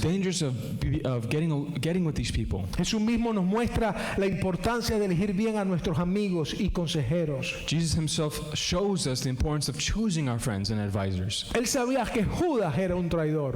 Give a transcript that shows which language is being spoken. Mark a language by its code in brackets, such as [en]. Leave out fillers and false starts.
[en] dangers of getting with these people. [es] Jesús mismo nos muestra la importancia de elegir bien a nuestros amigos y consejeros. [en] Jesus himself shows us the importance of choosing our friends and advisors. [es] Él sabía que Judas era un traidor.